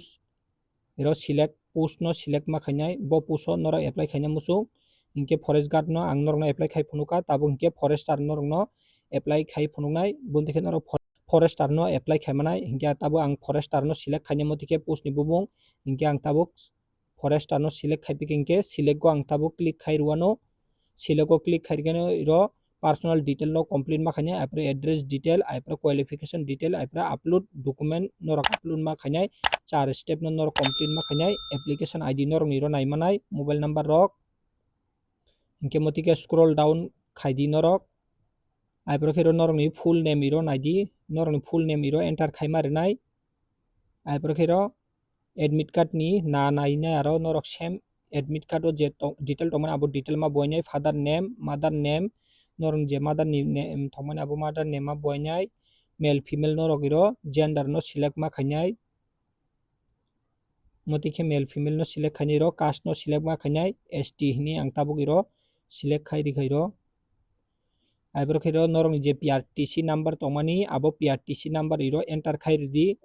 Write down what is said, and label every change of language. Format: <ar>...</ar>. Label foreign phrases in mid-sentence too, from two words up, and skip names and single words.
<trp>post no select ma khainai bo post o norok apply khaina musuk ingke</trp> <en>forest guard</en> <trp>no ang norok no apply khai phunuka tabuk ingke forester norok no apply khai phunuknai bundike norok forester no apply khaimanai ingke tabuk ang forester no select khaina motike post ni bumung ingke ang tabuk forester no select khaipike ingke select go ang tabuk click khairuano select go click khairgano iro</trp> <en>personal detail</en> <trp>no complete ma khainai apre</trp> <en>address detail</en> <trp>apre</trp> <en>qualification detail</en> <trp>apre</trp> <en>upload document</en> <trp>norok upload ma khainai 4 step no norok complete ma khainai</trp> <en>application ID</en> <trp>norok ni ro naimanai</trp> <en>mobile number</en> <trp>rok ingke motike</trp> <en>scroll down</en> <trp>khaidi norok aibroke iro norok ni</trp> <en>full name</en> <trp>iro naidi norok ni</trp> <en>full name</en> <trp>iro enter khaima rwnai aibroke iro</trp> <en>admit card</en> <trp>ni na nainai aro norok same</trp> <en>admit card</en> <trp>o je detail tongmani abo detail ma boinai</trp> <en>father name mother name</en> <trp>norok je mother ni name tongmani abo</trp> <en>mother name</en> <trp>ma boinai</trp> <en>male female</en> <trp>norok iro gender no select ma khainai motike</trp> <en>male female</en> <trp>no select khainai iro caste no select ma khainai ST hini ang tabuk iro select khairi khairo aibroke iro norok ni je</trp> <en>PRTC number</en> <trp>tongmani abo</trp> <en>PRTC number</en> <trp>iro enter khairdi</trp>